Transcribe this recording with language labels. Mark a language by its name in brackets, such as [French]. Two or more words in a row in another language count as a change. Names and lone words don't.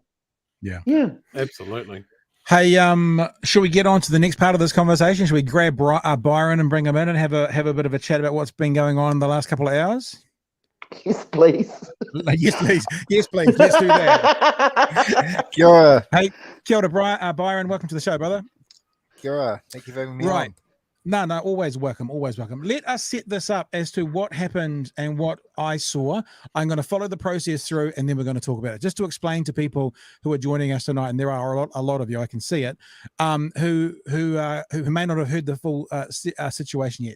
[English] Yeah. Yeah. Absolutely. Hey, should we get on to the next part of this conversation? Should we grab Byron and bring him in and have a bit of a chat about what's been going on in the last couple of hours? Yes, please. Yes, please. Yes, please. Let's do that. [Māori] Kia ora. Hey, kia ora, Byron. [English] Welcome to the show, brother. [Māori] Kia ora. [English] Thank you for having me on. No, always welcome, always welcome. Let us set this up as to what happened and what I saw. I'm going to follow the process through, and then we're going to talk about it. Just to explain to people who are joining us tonight, and there are a lot of you, I can see it, who may not have heard the full situation yet.